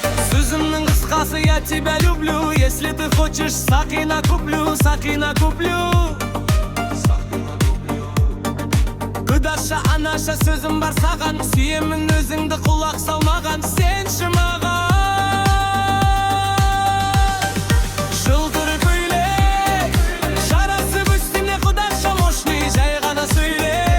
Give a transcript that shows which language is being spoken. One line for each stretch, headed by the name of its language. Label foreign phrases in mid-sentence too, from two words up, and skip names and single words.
Kazakh: Сөзімнің қысқасы,
Russian: я тебя люблю. Если ты хочешь,
Kazakh: сақина куплю, сақина куплю. Кыдаша, анаша, сөзім бар саған, сүйемін өзіңді құлақ салмаған, сенші маған. Жылтыр көйлек, жарасып үстіне, құдаша, мощный, жай ғана сөйле.